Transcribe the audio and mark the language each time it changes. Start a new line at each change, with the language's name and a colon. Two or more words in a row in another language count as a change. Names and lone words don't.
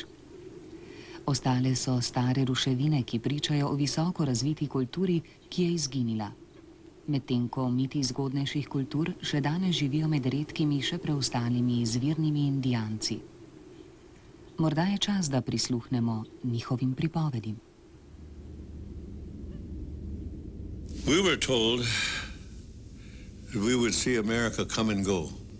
Slovenian: Ostale so stare ruševine, ki pričajo o visoko razviti kulturi, ki je izginila. Medtem ko miti zgodnejših kultur še danes živijo med redkimi še preostalimi izvirnimi Indijanci. Morda je čas, da prisluhnemo njihovim pripovedim.
English: We were told that we would see America come and go.